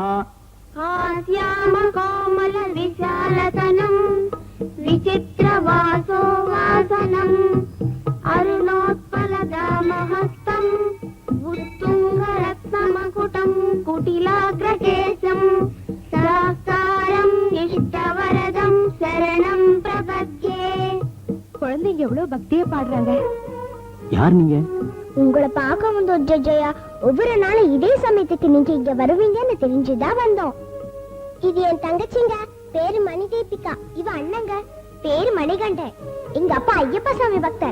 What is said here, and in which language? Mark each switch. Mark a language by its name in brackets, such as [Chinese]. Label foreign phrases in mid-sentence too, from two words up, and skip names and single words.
[Sanskrit] हास्याम कोमल विशालतनं विचित्रवासो वासनम् अरुणोत्पलदामहस्तं उत्तुङ्गरत्नमकुटं कुटिलाग्रकेशं सहस्रं इष्टवरदं शरणं प्रपद्ये. [Tamil] குழந்தைங்க எவ்வளவு பக்தியா பாடுறாங்க. யார் நீங்க? உங்களை பார்க்க வந்தோம் ஜெயா. ஒவ்வொரு நாளும் இதே சமயத்துக்கு நீங்க இங்க வருவீங்கன்னு தெரிஞ்சுதான் வந்தோம். இது என் தங்கச்சிங்க, பேரு மணி தீபிகா. இவ அண்ணங்க, பேரு மணிகண்டன். எங்க அப்பா ஐயப்ப சாமி பக்தர்.